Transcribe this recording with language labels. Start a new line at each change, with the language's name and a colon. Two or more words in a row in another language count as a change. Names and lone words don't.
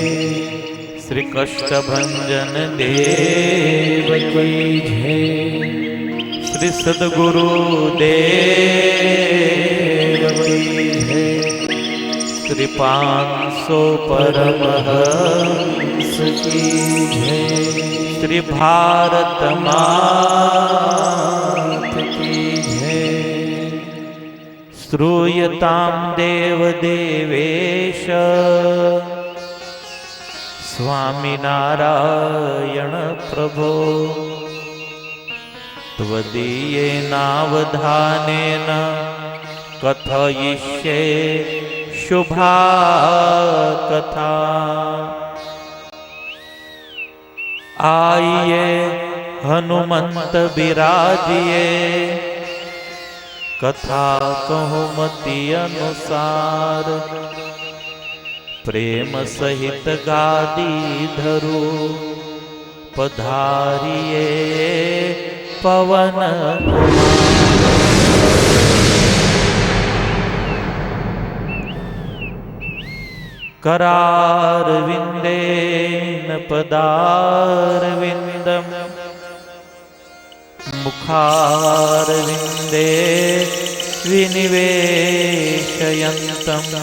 Hindi: श्री कष्टभंजन देव की जय. श्री सदगुरु देव की जय. श्री 500 परमहंस की जय. श्री भारत मात की जय.
Sanskrit: श्रूयतां देव देवेश स्वामिनारायण प्रभो. त्वदीयेनावधानेन कथयिष्ये शुभा कथा.
Hindi: आइए हनुमंत बिराजिए कथा कहूँ मति अनुसार. प्रेम सहित गादी धरू पधारिए पवन
Sanskrit: करारविंदेन पदारविंदम मुखारविंदे विनिवेशयन्तम्.